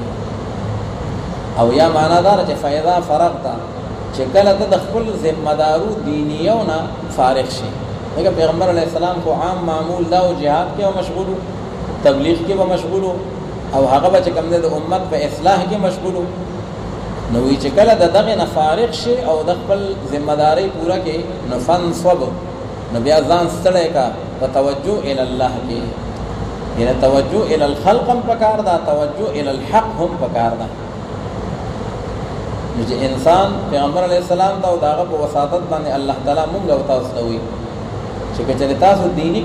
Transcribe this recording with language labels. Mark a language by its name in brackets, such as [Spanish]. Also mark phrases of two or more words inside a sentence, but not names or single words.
[Pashto] او یا معنا دا چې [Arabic] فاذا فرغت [Pashto] چې کله ته د خپل ذمہ دارو دینیونه فارغ شي. دغه پیغمبر [Arabic] علیه السلام [Pashto] کو عام معمول دا او جهاد کې او مشغول، تبلیغ کې به مشغول او هغه به کوم د امت په اصلاح کې مشغول. نو وی چې کله دغه نه فارغ شي او د خپل ذمہ داری پورا کې نو فنصب، نو بیا ځان ستړی کا په [Arabic] توجه الی الله [Pashto] کې. یعنی [Arabic] توجه الی الخلق [Pashto] هم پکار دا، [Arabic] توجه الی الحق [Pashto] هم پکار دا. چې انسان پیغمبر [Arabic] علیه السلام [Pashto] ته او داغه په وساطت باندې الله تعالی مونږ او تاسو ته وی چې کله تاسو دینی